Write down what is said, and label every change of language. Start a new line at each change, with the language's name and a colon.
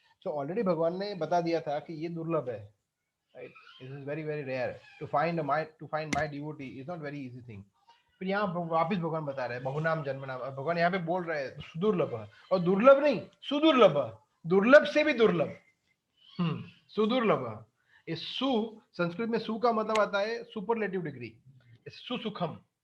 Hindi: तो ऑलरेडी भगवान ने बता दिया था कि ये दुर्लभ है, right?
English: This is very very rare to find my devotee is not very easy thing.
Hindi: फिर यहाँ वापिस भगवान बता रहे हैं बहुनाम जन्मनाम, भगवान यहाँ पे बोल रहे हैं सुदुर्लभ, और दुर्लभ नहीं सुदुर्लभ, दुर्लभ से भी दुर्लभ, सुदुर्लभ। इस सु संस्कृत में सु का मतलब आता है सुपरलेटिव डिग्री, सुसुखम।